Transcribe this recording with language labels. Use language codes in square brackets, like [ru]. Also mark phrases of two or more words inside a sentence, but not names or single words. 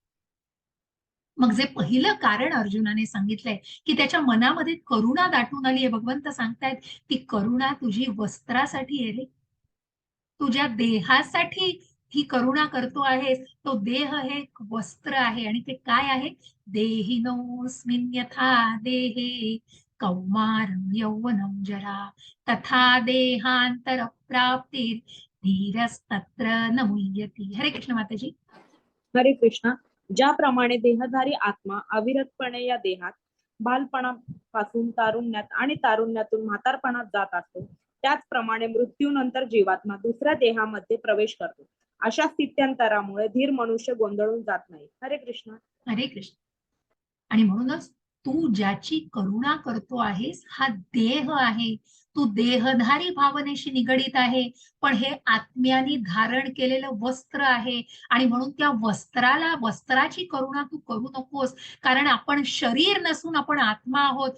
[mr] मग जे पहिलं कारण अर्जुनाने सांगितलंय, की त्याच्या मनामध्ये करुणा दाटून आली आहे, भगवंत सांगतायत, ती करुणा तुझी वस्त्रासाठी आहे रे, तुझ्या देहासाठी ही करुणा करतो आहेस. तो देह हे एक वस्त्र आहे, आणि ते काय आहे? [sa] देहिनोऽस्मिन् यथा देहे कौमारं यौवनं जरा तथा देहांतर प्राप्तीर धीरस्तत्र न मुह्यति. [mr] हरे कृष्ण माताजी. हरे कृष्णा. ज्याप्रमाणे देहधारी आत्मा अविरतपणे या देहात बालपणापासून तारुण्यात आणि तारुण्यातून म्हातारपणात जात असतो, त्याचप्रमाणे मृत्यूनंतर जीवात्मा दुसऱ्या देहामध्ये प्रवेश करतो. अशा स्थित्यंतरामुळे धीर मनुष्य गोंधळून जात नाही. हरे कृष्ण. हरे कृष्ण. आणि म्हणूनच तू ज्याची करुणा करतो आहेस, हा देह आहे, तू देहधारी भावनेशी निगडीत आहे, पण हे आत्म्याने धारण केलेलं वस्त्र आहे. आणि म्हणून त्या वस्त्राची करुणा तू करू नकोस, कारण आपण शरीर नसून आपण आत्मा आहोत.